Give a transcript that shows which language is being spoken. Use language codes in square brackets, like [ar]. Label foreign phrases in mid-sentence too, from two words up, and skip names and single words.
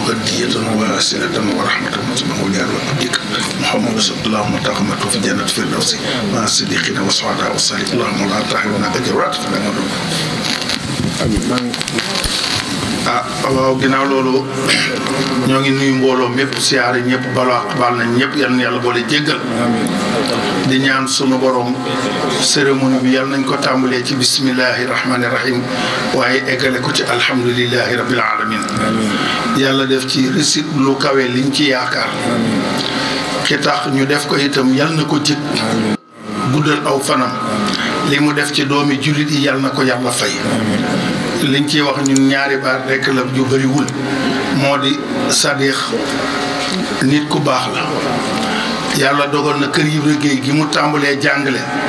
[ar] هدية واسلة ورحمة وجعل عبدك محمد صلى الله عليه وسلم في جنة الفردوس مع الصديقين والشهداء والصالحين اللهم لا تحرمنا أجرات في الأمر. [wo] waaw ginnaaw loolu ñoo ngi nuyu mbooloo mépp siyaare ñëpp baal nañ ñëpp yal na yàlla boole jéggal di ñaan sunu borom cérémonie bi yal nañ ko tàmbalee ci [ar] بسم الله الرحمن الرحيم [wo] waaye eggale ko ci [ar] الحمد لله رب العالمين [wo] yàlla def ci réussite lu kawe liñ ci yaakaar ki tax ñu def ko itam yal na ko jëg guddal aw fanam li mu def ci doomi jullit yi yal na ko yàlla fay liñ ciy wax ñun ñaari baat rekk la ju bëriwul moo di Sadikh nit ku baax la yàlla dogal na kër Ibra Gueye gi mu tàmbalee jàngale